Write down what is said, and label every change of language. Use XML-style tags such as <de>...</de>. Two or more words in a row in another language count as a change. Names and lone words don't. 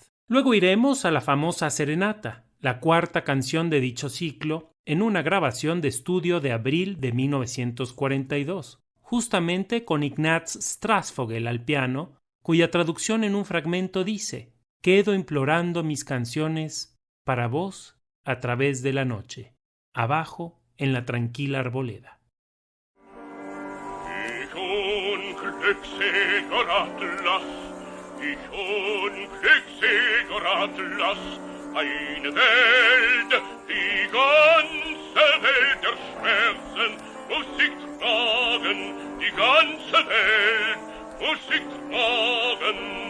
<es>Luego iremos a la famosa Serenata, la cuarta canción de dicho ciclo, en una grabación de estudio de abril de 1942, justamente con Ignaz Strasvogel al piano, cuya traducción en un fragmento dice: «Quedo implorando mis canciones para vos a través de la noche, abajo en la tranquila arboleda».</es> <de>Ich unglückseliger Atlas, eine Welt, die ganze Welt der Schmerzen muss ich tragen, die ganze Welt muss ich tragen.</de>